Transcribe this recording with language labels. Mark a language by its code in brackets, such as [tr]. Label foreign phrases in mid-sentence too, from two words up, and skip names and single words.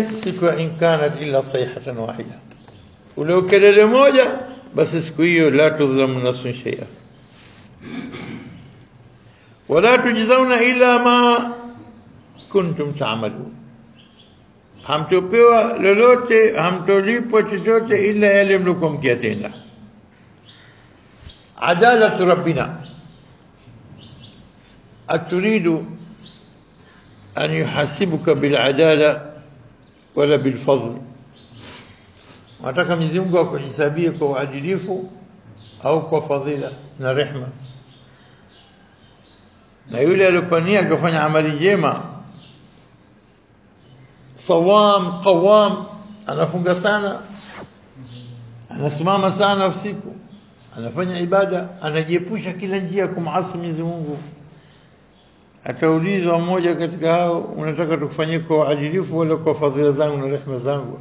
[sw] Siku ya [ar] إن كانت إلا صيحة واحدة, [sw] ule kelele moja basi siku hiyo [ar] لا تظلم نفس شيئا ولا تجزون إلا ما كنتم تعملون, [sw] hamtopewa lolote, hamtolipwa chochote ila yale mlikuwa mkiyatenda. [ar] عدالة ربنا أتريد أن يحاسبك بالعدالة ولا بالفضل, [sw] nataka Mwenyezi Mungu akuhisabie kwa uadilifu au kwa fadhila na rehema. Na yule aliyopania kufanya amali njema, [ar] صوام قوام, [sw] anafunga sana, anasimama sana usiku, anafanya ibada, anajiepusha kila njia kumasi Mwenyezi Mungu, ataulizwa mmoja katika hao, unataka tukufanyie kwa uadilifu wala kwa fadhila zangu na rehema zangu?